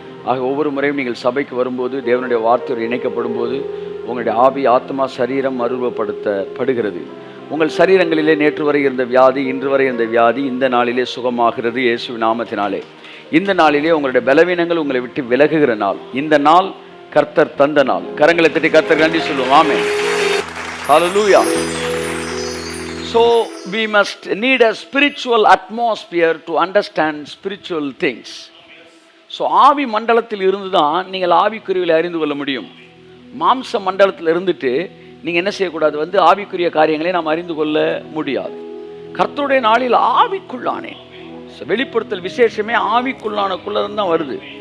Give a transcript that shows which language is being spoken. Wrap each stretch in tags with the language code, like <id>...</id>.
<ta>ஆக ஒவ்வொரு முறையும் நீங்கள் சபைக்கு வரும்போது, தேவனுடைய வார்த்தையோடு இணைக்கப்படும் போது உங்களுடைய ஆவி, ஆத்மா, சரீரம் மறுரூபப்படுத்தப்படுகிறது. உங்கள் சரீரங்களிலே நேற்று வரை இருந்த வியாதி, இன்று வரை இருந்த வியாதி இந்த நாளிலே சுகமாகிறது இயேசுவின் நாமத்தினாலே. இந்த நாளிலே உங்களுடைய பலவீனங்கள் உங்களை விட்டு விலகுகிற நாள். இந்த நாள் கர்த்தர் தந்த நாள். கரங்களை தட்டி கர்த்தர் நன்றி சொல்லுவோம். ஆமென். ஹல்லேலூயா.</ta> <en>So we must need a spiritual atmosphere to understand spiritual things.</en> <ta>So ஆவி மண்டலத்தில் இருந்து தான் நீங்கள் ஆவிக்குரியவை அறிந்து கொள்ள முடியும். மாம்ச மண்டலத்தில் இருந்துட்டு நீங்கள் என்ன செய்யக்கூடாது? ஆவிக்குரிய காரியங்களை நாம் அறிந்து கொள்ள முடியாது. கர்த்தருடைய நாளில் ஆவிக்குள்ளானே. வெளிப்படுத்தல் விசேஷமே ஆவிக்குள்ளானக்குள்ளதான் தான் வருது.</ta>